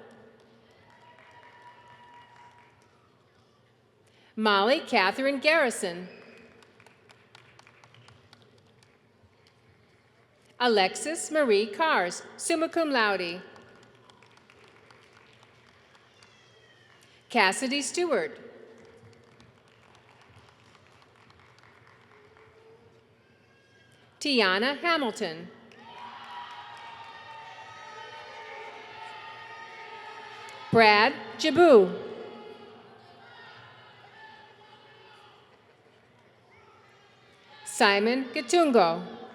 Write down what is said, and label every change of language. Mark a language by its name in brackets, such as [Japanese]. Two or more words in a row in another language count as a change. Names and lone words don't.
[English] Molly Catherine Garrison. Alexis Marie Cars, [Latin] summa cum laude. [English] Cassidy Stewart. Tiana Hamilton. Brad Jabu. Simon Gatungo.